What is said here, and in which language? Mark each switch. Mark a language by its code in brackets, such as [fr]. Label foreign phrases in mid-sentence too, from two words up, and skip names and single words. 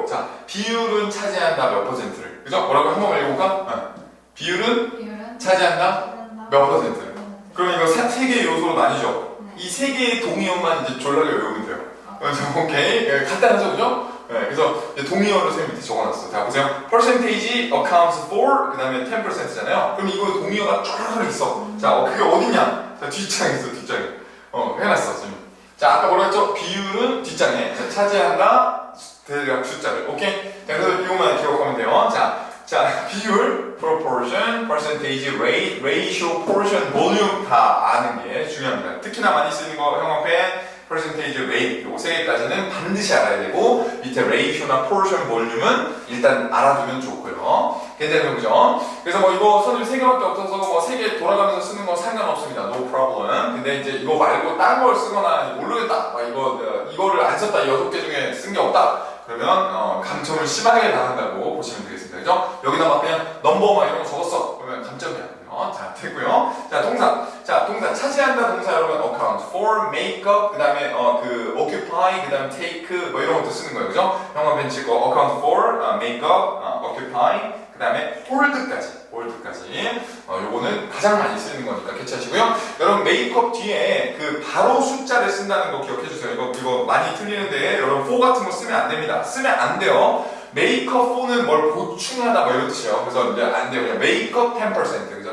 [ko] 자, 비율은 차지한다 몇 퍼센트를. 그죠? 뭐라고 한 번만 읽어볼까? 비율은 차지한다 몇 퍼센트를. 그럼 이거 세 개의 요소로 나뉘죠. 이 세 개의 동의어만 이제 졸라게 외우면 돼요. 오케이. 간단하죠, 그죠? 네, 그래서 동의어를 쌤 밑에 적어놨어. 자, 보세요. [en] percentage accounts for, [ko] 그 다음에 10%잖아요. 그럼 이거 동의어가 쫙 있어. 자, 그게 어딨냐? 자, 뒷장에 있어, 뒷장에. 해놨어, 쌤. 자, 아까 뭐라 했죠? 비율은 뒷장에. 자, 차지한다, 대략 숫자를. 오케이? 자, 그래서 이거만 기억하면 돼요. 자, 비율, proportion, [en] percentage, rate, ratio, portion, volume [ko] 다 아는 게 중요합니다. 특히나 많이 쓰는 거, 형광펜, [en] percentage, rate [ko] 요거 세 개까지는 반드시 알아야 되고 밑에 ratio나 portion, volume은 일단 알아두면 좋고요. 괜찮은 거죠? 그래서 뭐 이거 선생님 세 개밖에 없어서 뭐 세 개 돌아가면서 쓰는 건 상관없습니다. [en] No problem. [ko] 근데 이제 이거 말고 다른 걸 쓰거나 모르겠다. 이거를 안 썼다. 이 6개 중에 쓴 게 없다. 그러면 감점을 심하게 당한다고 보시면 되겠습니다. 그죠? 여기다 막 그냥 넘버 막 이런 거 적었어. 그러면 감점이야. 자, 됐고요. 자, 동사. 자, 동사. 차지한다 동사 여러분 [en] account for, make up, [ko] 그 다음에 occupy, 그 다음에 take 뭐 이런 것도 쓰는 거예요. 그죠? 형광펜 치고 [en] account for, make up, [ko] occupy, 그 다음에 hold까지. 요거는 가장 많이 쓰는 거니까 캐치하시고요. 여러분 메이크업 뒤에 그 바로 숫자를 쓴다는 거 기억해 주세요. 이거 많이 틀리는데 여러분 for 같은 거 쓰면 안 됩니다. 쓰면 안 돼요. [en] make up for [ko] 는 뭘 보충하다 뭐 이런 뜻이에요. 그래서 이제 안 돼요. 그냥 메이크업 10%. 그죠?